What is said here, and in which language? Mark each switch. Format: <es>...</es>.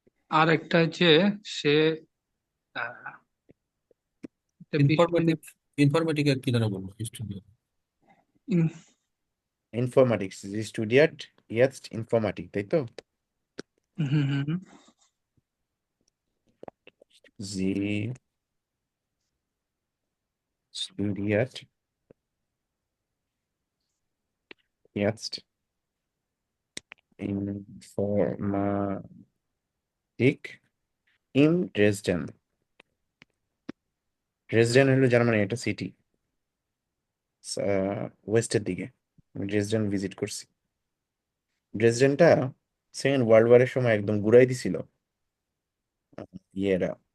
<bn>আর একটা হচ্ছে সে আহ, একটা বিশ্ববিদ্যালয় ইনফরমেটিক কি যেন বলবো studio. Informatics.</bn> <de>Sie studiert jetzt Informatik,</de> <bn>তাই তো?</bn> <de>Sie studiert jetzt Informatik in Dresden.</de> <bn>Dresden হলো জার্মানি, একটা সিটি ওয়েস্টের দিকে। আমি ড্রেসডেন ভিজিট করছি। ড্রেসডেনটা সেকেন্ড ওয়ার্ল্ড ওয়ারের সময় একদম গুড়াই দিছিল ইয়েরা,</bn>